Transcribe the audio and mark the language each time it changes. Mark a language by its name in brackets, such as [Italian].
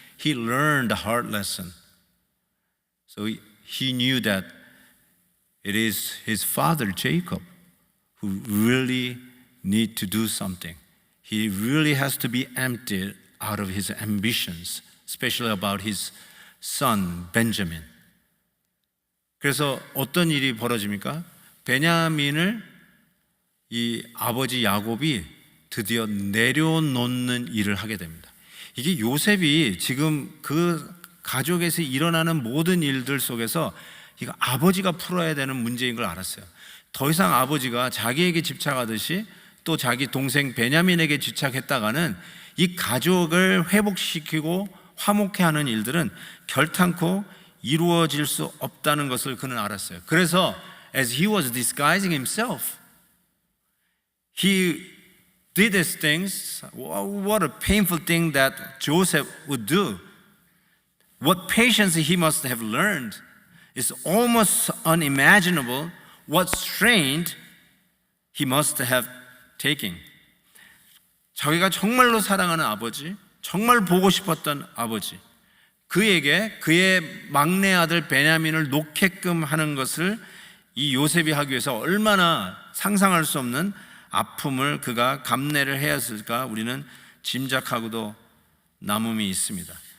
[English] He learned the hard lesson. So he knew that it is his father, Jacob, who really need to do something. He really has to be emptied out of his ambitions, especially about his son, Benjamin. [Korean] 그래서 어떤 일이 벌어집니까? 베냐민을 이 아버지 야곱이 드디어 내려놓는 일을 하게 됩니다. 이게 요셉이 지금 그 가족에서 일어나는 모든 일들 속에서 이거 아버지가 풀어야 되는 문제인 걸 알았어요. 더 이상 아버지가 자기에게 집착하듯이 또 자기 동생 베냐민에게 집착했다가는 이 가족을 회복시키고 화목해 하는 일들은 결탄코 이루어질 수 없다는 것을 그는 알았어요. 그래서 [English] as he was disguising himself, he did these things. What a painful thing that Joseph would do. What patience he must have learned is almost unimaginable. What strain he must have taken. [Korean] 자기가 정말로 사랑하는 아버지, 정말 보고 싶었던 아버지, 그에게 그의 막내 아들 베냐민을 놓게끔 하는 것을 이 요셉이 하기 위해서 얼마나 상상할 수 없는 아픔을 그가 감내를 해야 했을까 우리는 짐작하고도 남음이 있습니다.